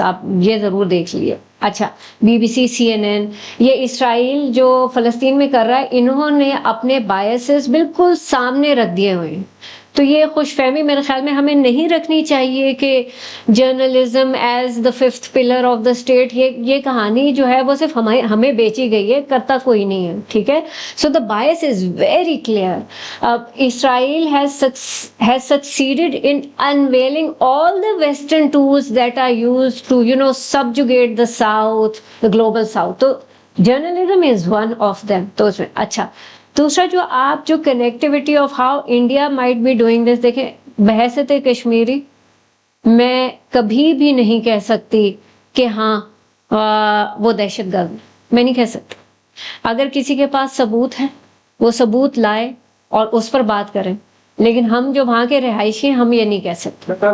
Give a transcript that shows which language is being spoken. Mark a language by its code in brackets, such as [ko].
[hi] आप ये ज़रूर देख लिए. अच्छा, बीबीसी, CNN, ये इसराइल जो फ़लस्तीन में कर रहा है, इन्होंने अपने बायसेस बिल्कुल सामने रख दिए हुए हैं. तो ये खुशफहमी मेरे ख्याल में हमें नहीं रखनी चाहिए कि [en] journalism as the fifth pillar of the state, [hi] ये कहानी जो है वो सिर्फ हमें बेची गई है, करता कोई नहीं है, ठीक है. [en] So the bias is very clear. Israel has succeeded in unveiling all the Western tools that are used to, subjugate the South, the global South. तो journalism is one of them. [hi] तो उसमें अच्छा, दूसरा जो [en] connectivity of how India might be doing this, [hi] देखें, बहसत कश्मीरी मैं कभी भी नहीं कह सकती कि हाँ वो दहशतगर्द, मैं नहीं कह सकती. अगर किसी के पास सबूत है वो सबूत लाए और उस पर बात करें, लेकिन हम जो वहां के रिहायशी हम ये नहीं कह सकते.